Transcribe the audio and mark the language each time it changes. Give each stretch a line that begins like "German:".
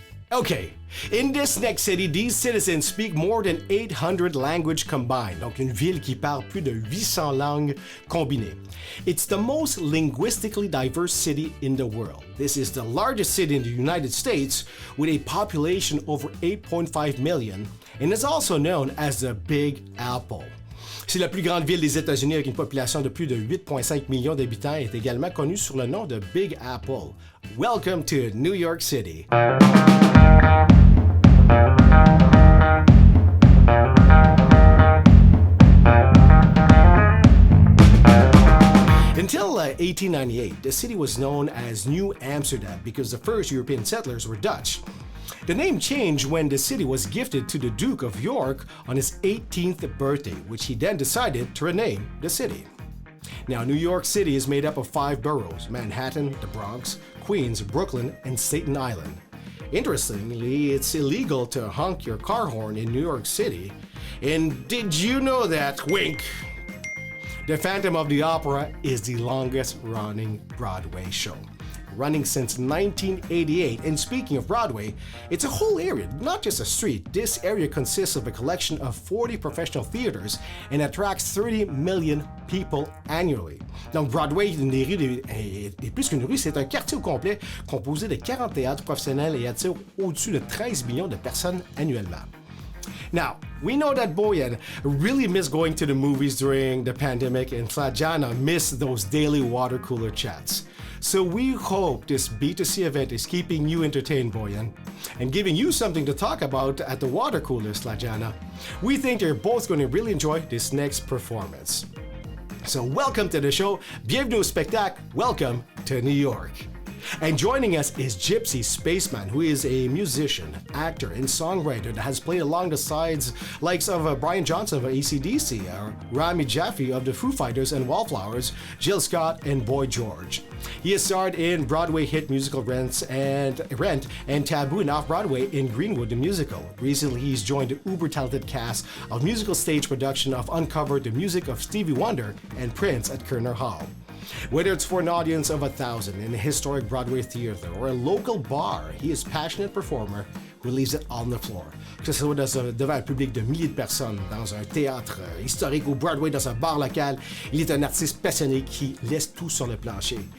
English: Okay, in this next city, these citizens speak more than 800 languages combined,
French: donc une ville qui parle plus de 800 langues combinées.
English: It's the most linguistically diverse city in the world. This is the largest city in the United States with a population over 8.5 million and is also known as the Big Apple.
French: C'est la plus grande ville des États-Unis avec une population de plus de 8,5 millions d'habitants et est également connue sur le nom de Big Apple.
English: Welcome to New York City. Until 1898, the city was known as New Amsterdam because the first European settlers were Dutch. The name changed when the city was gifted to the Duke of York on his 18th birthday, which he then decided to rename the city. Now, New York City is made up of 5 boroughs: Manhattan, the Bronx, Queens, Brooklyn, and Staten Island. Interestingly, it's illegal to honk your car horn in New York City. And did you know that, wink, the Phantom of the Opera is the longest running Broadway show, running since 1988. And speaking of Broadway, it's a whole area, not just a street. This area consists of a collection of 40 professional theaters and attracts 30 million people annually.
French: Donc Broadway est plus qu'une rue, c'est un quartier au complet composé de 40 théâtres professionnels et attire au-dessus de 13 millions de personnes annuellement.
English: Now, we know that Boyan really missed going to the movies during the pandemic, and Flajana missed those daily water cooler chats. So we hope this B2C event is keeping you entertained, Boyan, and giving you something to talk about at the water cooler, Slajana. We think you're both going to really enjoy this next performance. So welcome to the show,
French: bienvenue au spectacle,
English: welcome to New York. And joining us is Gypsy Spaceman, who is a musician, actor, and songwriter that has played along the sides likes of Brian Johnson of AC/DC, Rami Jaffe of the Foo Fighters and Wallflowers, Jill Scott, and Boy George. He has starred in Broadway hit musical Rent and Taboo and Off-Broadway in Greenwood the Musical. Recently, he's joined the uber-talented cast of musical stage production of Uncover, the music of Stevie Wonder and Prince at Kerner Hall. Whether it's for an audience of 1,000 in a historic Broadway theater or a local bar, he is a passionate performer who leaves it on the floor.
French: Que ce soit devant un public de milliers de personnes, dans un théâtre historique ou Broadway, dans un bar local, il est un artiste passionné qui laisse tout sur le plancher.